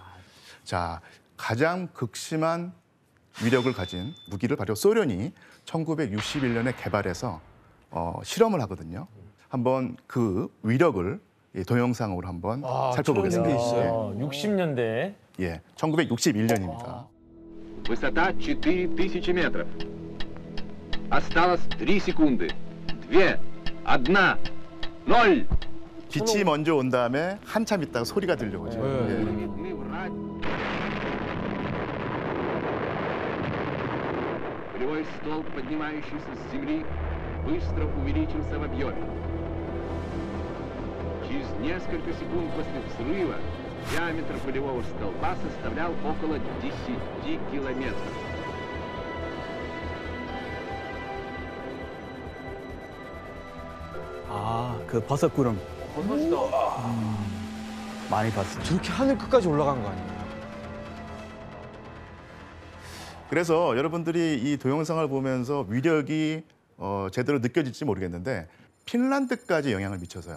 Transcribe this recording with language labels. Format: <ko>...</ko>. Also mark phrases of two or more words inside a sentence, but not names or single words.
<ko>자, 가장 극심한 위력을 가진 무기를 바로 소련이 1961년에 개발해서 실험을 하거든요. 한번 그 위력을 동영상으로 한번 살펴보겠습니다. 게 있어요? 60년대. 예, 1961년입니다.</ko> <ru>Высота 4000 метров. Осталось 3 секунды. 2, 1, 0.</ru> <ko>빛이 먼저 온 다음에 한참 있다가 소리가 들려오죠. 예.</ko> <ru>Видны враг. Полевой столб, поднимающийся с земли, быстро увеличился в объеме. Через несколько секунд после взрыва диаметр полевого столба составлял около 10 километров.</ru> <ko>그 버섯구름. 많이 봤어요. 저렇게 하늘 끝까지 올라간 거 아니에요? 그래서 여러분들이 이 동영상을 보면서 위력이 제대로 느껴질지 모르겠는데 핀란드까지 영향을 미쳐서요.</ko>